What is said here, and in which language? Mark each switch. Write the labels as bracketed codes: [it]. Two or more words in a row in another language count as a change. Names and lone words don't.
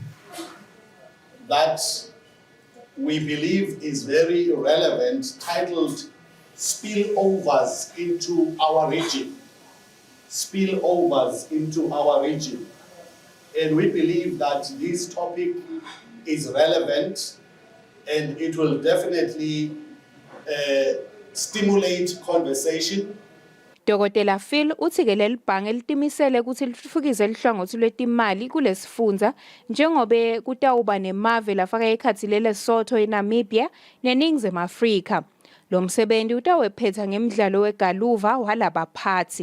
[en] that we believe is very relevant, titled Spillovers into Our Region. Spillovers into our region. And we believe that this topic is relevant and it will definitely stimulate conversation. [ss] Dokotela Phil uthi ke leli bhange litimisele ukuthi litfukise lihlangothi lwetimali kulesifundza njengobe kutawuba nemave lafaka ekhatsi leLesotho eNamibia neNingizimu Afrika. Lo msebenzi utawephetha ngemidlalo wegaluva walabaphathi.